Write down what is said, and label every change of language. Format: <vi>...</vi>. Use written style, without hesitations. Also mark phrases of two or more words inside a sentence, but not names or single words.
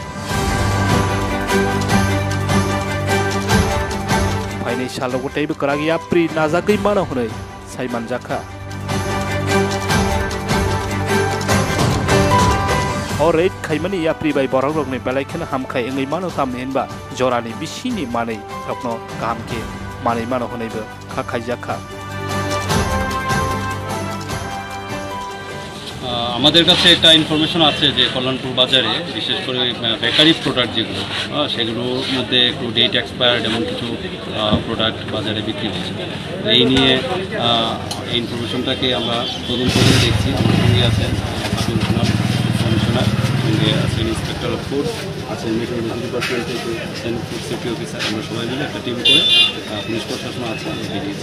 <trp>Paine shalogo Teibw karagi apri najagai mana hunai Saimanjakha O raid khaimani apri bai borok rokni belaikhen hamkhai engai mano tamni henba jorani bisini manei rokno kahamke manei mano hunaibo khaijakha</trp> <bn>আমাদের কাছে একটা ইনফরমেশন আছে যে কল্যাণপুর বাজারে বিশেষ করে</bn> <en>bakery product</en> <bn>যেগুলো সেগুলোর মধ্যে একটু</bn> <en>date expired</en> <bn>এমন কিছু প্রোডাক্ট বাজারে বিক্রি হচ্ছে এই নিয়ে এই ইনফরমেশনটাকে আমরা তদন্ত করে দেখছি আমার সঙ্গে আছেন কমিশনার সঙ্গে আছেন</bn> <en>inspector of food</en> <bn>আছেন</bn> <en>metrology department</en> <bn>থেকে আছেন</bn> <en>food safety officer</en> <bn>আমরা সবাই মিলে একটা টিম করে পুলিশ প্রশাসন আছে আমরা বেরিয়েছি</bn>